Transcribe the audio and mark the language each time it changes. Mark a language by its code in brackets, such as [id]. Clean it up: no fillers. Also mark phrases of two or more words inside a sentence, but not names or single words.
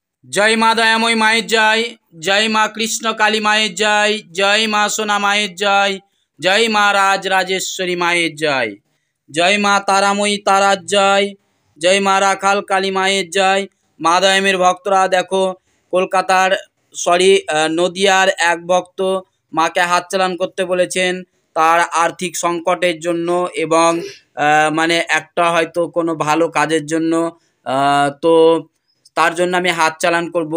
[bn] জয় মা দয়াময়ী মায়ের জয়, জয় মা কৃষ্ণ কালী মায়ের জয়, জয় মা সোনা মায়ের জয়, জয় মা রাজ রাজেশ্বরী মায়ের জয়, জয় মা তারাময়ী তারার জয়, জয় মা রাখাল কালী মায়ের জয়। মা দয়ামের ভক্তরা দেখো কলকাতার নদিয়ার এক ভক্ত মাকে হাত চালান করতে বলেছেন তার আর্থিক সংকটের জন্য এবং মানে একটা হয়তো কোনো ভালো কাজের জন্য। তো তার জন্য আমি হাত চালান করব।